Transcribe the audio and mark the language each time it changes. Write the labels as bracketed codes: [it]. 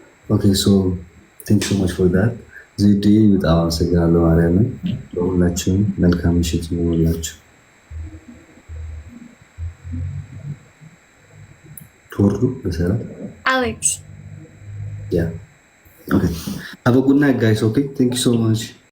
[en] Okay, so thank you so much for that. [am] ዜድ በጣም አመሰግናለሁ። ማርያምን ለሁላችሁም መልካም ምሽት ይሁንላችሁ። ትወርዱ በሰላም [en] Alex. Yeah. Okay. Have a good night, guys. Okay. Thank you so much.